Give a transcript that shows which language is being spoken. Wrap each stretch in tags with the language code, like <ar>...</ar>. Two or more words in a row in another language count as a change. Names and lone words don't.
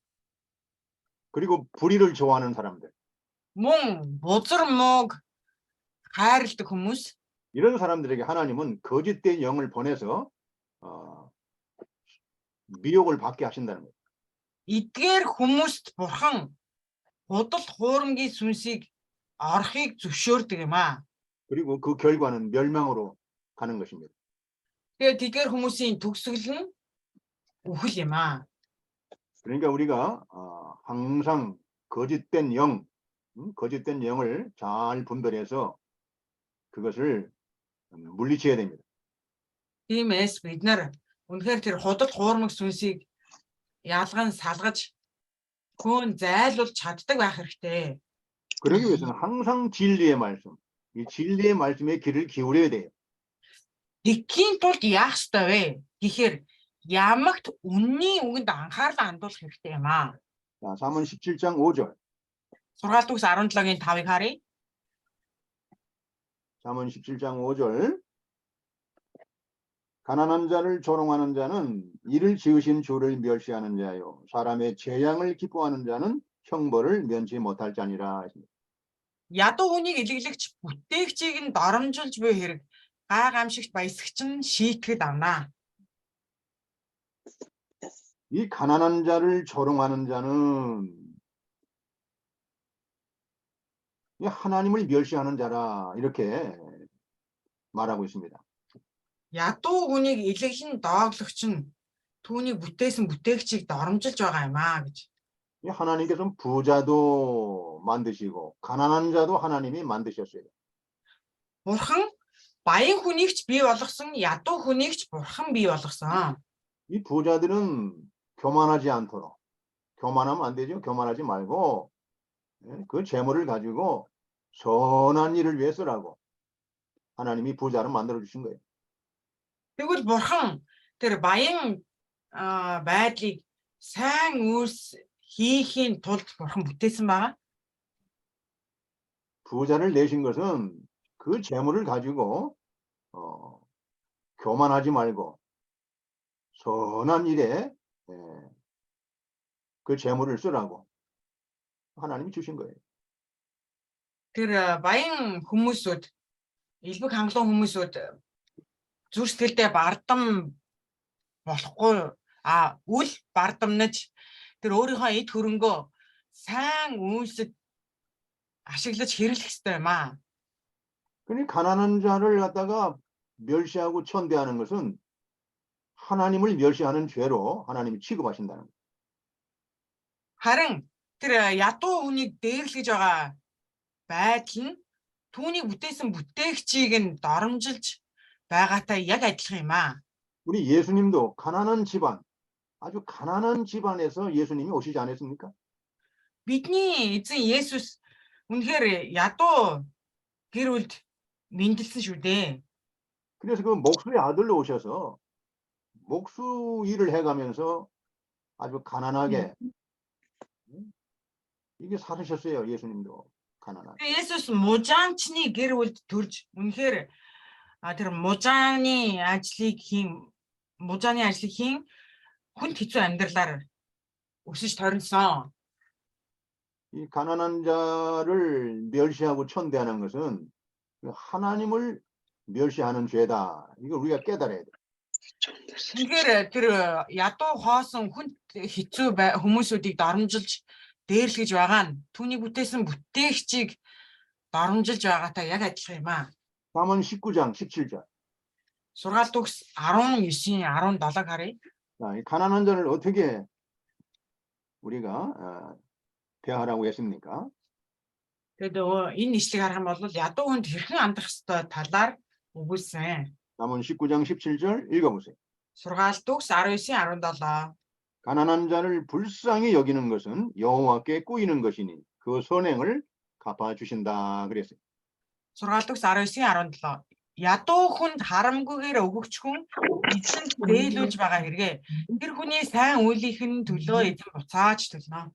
<ko>그리고 불의를 좋아하는 사람들.</ko> <mn>мөн бузар мууг хайрладаг хүмүүс.</mn> <ko>이런 사람들에게 하나님은 거짓된 영을 보내서 미혹을 받게 하신다는 거예요.</ko> <mn>Эдгээр хүмүүст бурхан худал хуурмгийн сүнсийг орохыг зөвшөөрдөг юм аа.</mn> <ko>그리고 그 결과는 멸망으로 가는 것입니다.</ko> <mn>Тэгээд эдгээр хүмүүсийн төгсгөл нь үхэл юм аа.</mn> <ko>그러니까 우리가 항상 거짓된 영을 잘 분별해서 그것을 물리쳐야 됩니다.</ko> <mn>Тиймээс бид нар үнэхээр тэр худал хуурмаг сүнсийг ялган салгаж хөөн зайлуулж чаддаг байх хэрэгтэй.</mn> <ko>그러기 위해서는 항상 진리의 말씀, 이 진리의 말씀에 귀를 기울여야 돼요.</ko> <mn>Тэгхийн тулд яах ёстой вэ? Гэхдээ ямагт үнний үгэнд анхаарлаа хандуулах хэрэгтэй юм аа.</mn> <ko>자, 잠언 17장 5절.</ko> <mn>Сургаалт үгс 17-гийн 5-ыг харъя.</mn> <ko>잠언 17장 5절. 가난한 자를 조롱하는 자는 이를 지으신 주를 멸시하는 자요. 사람의 재앙을 기뻐하는 자는 형벌을 면치 못할 자니라.</ko> <mn>Ядуу хүнийг илэглэгч бүтээгчийг нь доромжилж буй хэрэг гай гамшигт баясагч нь шийтгэд авнаа.</mn> <ko>이 가난한 자를 조롱하는 자는 이 하나님을 멸시하는 자라 이렇게 말하고 있습니다.</ko> <mn>Ядуу хүнийг илгээх нь доогдогч нь түүнийг бүтээсэн бүтээгчийг доромжилж байгаа юм аа гэж.</mn> <ko>이 하나님께서는 부자도 만드시고 가난한 자도 하나님이 만드셨어요.</ko> <mn>Бурхан баян хүнийг ч бий болгосон, ядуу хүнийг ч бурхан бий болгосон.</mn> <ko>이 부자들은 교만하지 않도록, 교만하면 안 되죠. 교만하지 말고 그 재물을 가지고 선한 일을 위해 쓰라고 하나님이 부자를 만들어 주신 거예요.</ko> <mn>Тэгвэл бурхан тэр баян байдлыг сайн үйлс хийхийн тулд бурхан бүтээсэн байгаа.</mn> <ko>부자를 내신 것은 그 재물을 가지고 교만하지 말고 선한 일에 그 재물을 쓰라고 하나님이 주신 거예요.</ko> <mn>Тэр баян хүмүүсүүд, элбэг хангалуун хүмүүсүүд зүрх сэтгэлдээ бардам болохгүй үл бардамнаж тэр өөрийнхөө эд хөрөнгөө сайн үйлсэд ашиглаж хэрэглэх ёстой юм аа.</mn> <ko>그러니 가난한 자를 갖다가 멸시하고 천대하는 것은 하나님을 멸시하는 죄로 하나님이 취급하신다는 거예요.</ko> <mn>Харин тэр ядуу хүнийг дээрлэж байгаа байдал нь түүнийг бүтээсэн бүтээгчийг нь доромжилж байгаатай яг адилхан юм аа.</mn> <ko>우리 예수님도 가난한 집안, 아주 가난한 집안에서 예수님이 오시지 않았습니까?</ko> <mn>Бидний эзэн Есүс үнэхээр ядуу гэр бүлд мэндэлсэн шүү дээ.</mn> <ko>그래서 그 목수의 아들로 오셔서 목수 일을 해가면서 아주 가난하게 이게 살으셨어요. 예수님도 가난하게.</ko> <mn>Есүс мужаанчны гэр бүлд төрж үнэхээр тэр мужааны ажлыг хийн хүнд хэцүү амьдралаар өсөж торинсон.</mn> <ko>이 가난한 자를 멸시하고 천대하는 것은 하나님을 멸시하는 죄다. 이걸 우리가 깨달아야 돼.</ko> <mn>Тэгэхээр тэр ядуу хоосон хүнд хэцүү хүмүүсүүдийг доромжилж дээрлэж байгаа нь түүнийг бүтээсэн бүтээгчийг доромжилж байгаатай яг адилхан юм аа.</mn> <ko>잠언 19장 17절.</ko> <mn>Сургаалт төгс 19-ийн 17-г харъя.</mn> <ko>자, 이 가난한 자를 어떻게 우리가 대하라고 했습니까?</ko> <mn>Тэгээд энэ нийслийг харах юм бол ядуу хүнд хэрхэн хандах ёстой талаар өгүүлсэн.</mn> <ko>잠언 19장 17절 읽어보세요.</ko> <mn>Сургаалт төгс 19-ийн 17.</mn> <ko>가난한 자를 불쌍히 여기는 것은 여호와께 꾸이는 것이니 그 선행을 갚아 주신다 그랬어요.</ko> <mn>Сургаалт төгс 19-ийн 17. Ядуу хүнд харамгүйгээр өгөгч хүн эзэнд дээлүүлж байгаа хэрэгээ тэр хүний сайн үйлийнхэн төлөө эзэн буцааж төлнө.</mn>